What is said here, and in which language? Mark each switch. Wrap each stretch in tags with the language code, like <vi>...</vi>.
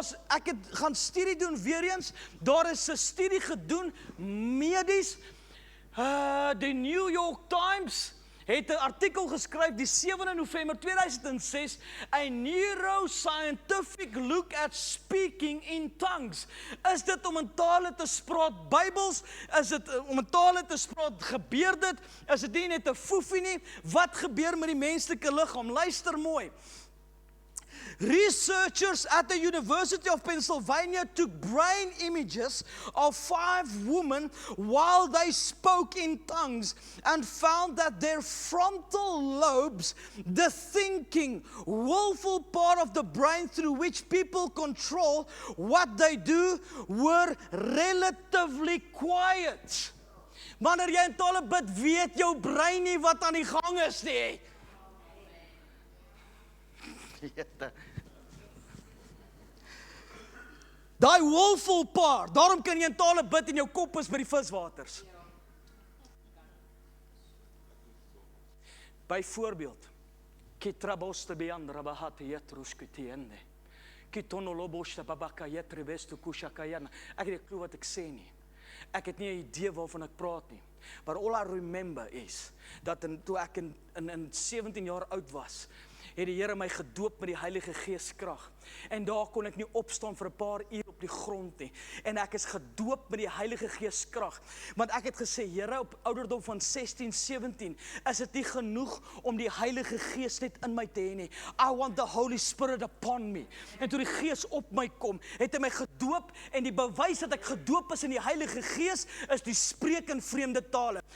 <af>Ek het gaan studie doen weer eens, daar is 'n studie gedoen, medies, die New York Times het 'n artikel geskryf die 7de November 2006,</af> <en>a neuroscientific look at speaking in tongues.</en> <af>Is dit om in tale te spraak Bybels? Is dit om in tale te spraak, gebeur dit? Is dit nie net 'n foefie nie? Wat gebeur met die menslike liggaam? Luister mooi.</af> <en>Researchers at the University of Pennsylvania took brain images of 5 women while they spoke in tongues and found that their frontal lobes, the thinking, willful part of the brain through which people control what they do, were relatively quiet.</en> <af>Wanneer jy in tale bid, weet jou brein nie wat aan die gang is nie. Daai willful part, daarom kan jy in tale bid en jou kop is by die viswaters. Byvoorbeeld, Kitraboste beandra bahate jetruskutiende. Kitonoloboste babaka jetrebestu kushakayana. Ek het nie klou wat ek sê nie. Ek het nie 'n idee waarvan ek praat nie.</af> <en>But all I remember is</en> <af>dat toe ek in 17 jaar oud was, het die Here my gedoop met die Heilige Gees krag. En daar kon ek nie opstaan vir 'n paar uur op die grond nie. En ek is gedoop met die Heilige Gees krag. Want ek het gesê, Here, op ouderdom van 16, 17, is dit nie genoeg om die Heilige Gees net in my te hê nie.</af> <en>I want the Holy Spirit upon me.</en> <af>En toe die Gees op my kom, het hy my gedoop en die bewys dat ek gedoop is in die Heilige Gees is die spreek in vreemde tale.</af>